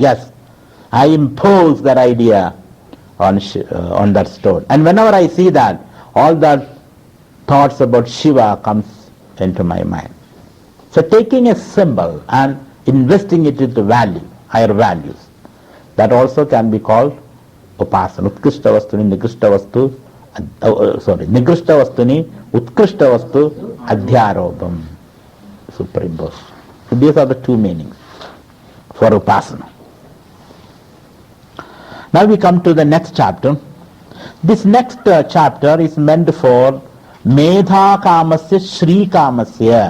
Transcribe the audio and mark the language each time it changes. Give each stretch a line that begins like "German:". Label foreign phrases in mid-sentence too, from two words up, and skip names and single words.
English: Yes, I impose that idea on that stone. And whenever I see that, all that thoughts about Shiva comes into my mind. So taking a symbol and investing it into value, higher values, that also can be called upasana.
Sanskrit: उत्कृष्ट वस्तुनि, निकृष्ट वस्तु, निकृष्ट वस्तुनि, उत्कृष्ट वस्तु, अध्यारोपम्,
English: superimposed. So these are the 2 meanings for upasana. Now we come to the next chapter. This next chapter is meant for
Sanskrit: मेधा कामस्य श्री कामस्य.